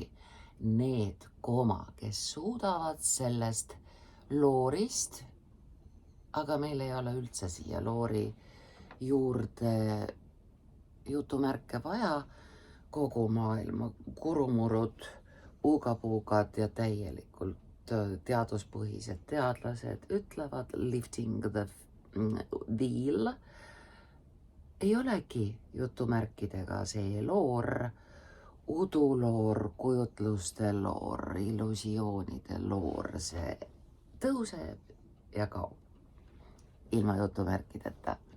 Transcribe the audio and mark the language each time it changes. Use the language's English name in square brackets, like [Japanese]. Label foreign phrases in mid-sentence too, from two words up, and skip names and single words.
[Estonian] Need, kes suudavad sellest loorist, aga meil ei ole üldse siia loori juurde jutumärke vaja, kogu maailma kurumurud, ugapuugad ja täielikult teaduspõhised teadlased ütlevad [English] lifting the deal, [Estonian] ei olegi jutumärkidega see loor, uduloor, kujutluste loor, illusioonide loor, see tõuseb ja kaob ilma jutumärkideta.